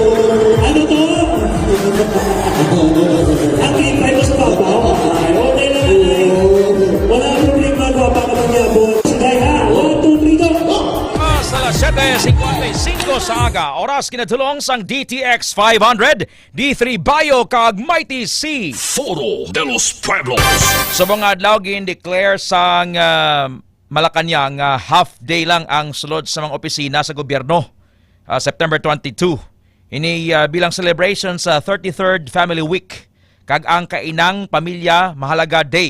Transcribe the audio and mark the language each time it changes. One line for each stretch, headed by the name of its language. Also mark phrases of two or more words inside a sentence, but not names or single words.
Hiligaynon: Ano to? Ang kinipay mo sa babaw? Ay, okay lang ay. Wala problema ko pa ka magyabot. Sige ha, 1, 2, 3, go! Sa alas 7:55 sa aga, oras kinatulong sang DTX 500, D3 Bio kag Mighty C. Foro de los Pueblos. Sa mga adlaw gin-declare sang Malacanang
English: half day
Hiligaynon: lang ang sulod sa mga opisina sa gobyerno. September 22. Ini bilang celebration sa 33rd Family Week kag ang kainang pamilya mahalaga day.